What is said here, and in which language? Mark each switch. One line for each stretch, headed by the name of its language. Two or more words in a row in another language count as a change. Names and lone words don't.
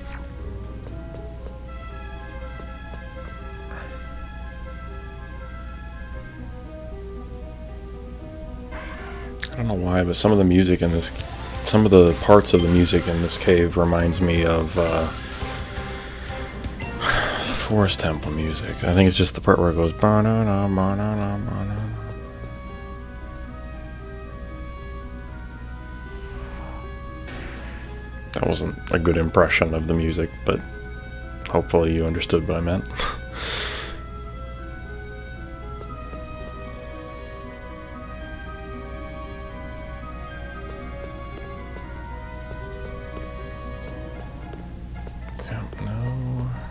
English: I don't know why, but some of the music in this, some of the parts of the music in this cave reminds me of the Forest Temple music. I think it's just the part where it goes ba-na-na, ba-na-na, ba-na-na. That wasn't a good impression of the music, but hopefully you understood what I meant. Yep, no.